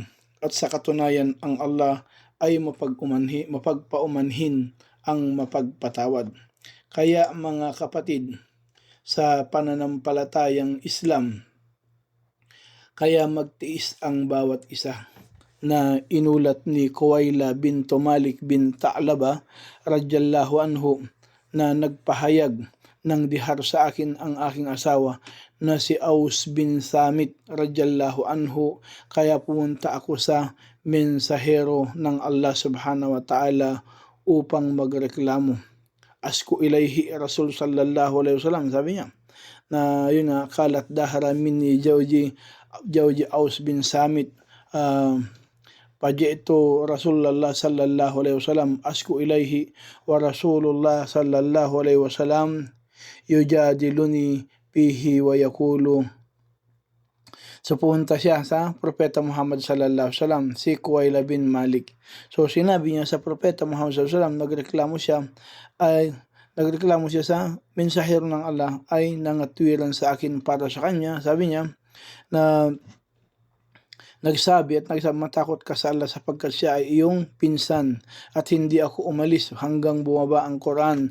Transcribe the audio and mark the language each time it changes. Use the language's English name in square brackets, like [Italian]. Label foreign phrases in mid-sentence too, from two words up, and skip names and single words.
[Filipino] At sa katunayan ang Allah ay mapagpaumanhin ang mapagpatawad. Kaya mga kapatid, sa pananampalatayang Islam, kaya magtiis ang bawat isa na inulat ni Kuwaila bintu Malik bin Ta'laba [Arabic] رضي الله عنه [Filipino] na nagpahayag ng dihar sa akin ang aking asawa na si Aus bin Samit [Arabic] رضي الله عنه, [Filipino] kaya pumunta ako sa mensahero ng Allah [Arabic] سبحانه وتعالى [Filipino] upang magreklamo. [Arabic] أشكو إليه رسول صلى الله عليه وسلم, [Filipino] sabi niya na yun nga, [Arabic] قالت ظاهر مني زوجي أوس بن صامت فجئت رسول الله صلى الله عليه وسلم أشكو إليه ورسول الله صلى الله عليه وسلم يجادلني فيه ويقول. [Filipino] So pumunta siya sa Propeta Muhammad [Arabic] صلى الله عليه وسلم, [Filipino] si Kuwaila bin Malik. So sinabi niya sa Propeta Muhammad [Arabic] صلى الله عليه وسلم, [Filipino] nagreklamo siya sa mensahero ng Allah ay nangatwiran sa akin para sa kanya. Sabi niya na nagsabi, matakot ka sa Allah sapagkat siya ay iyong pinsan at hindi ako umalis hanggang bumaba ang Quran.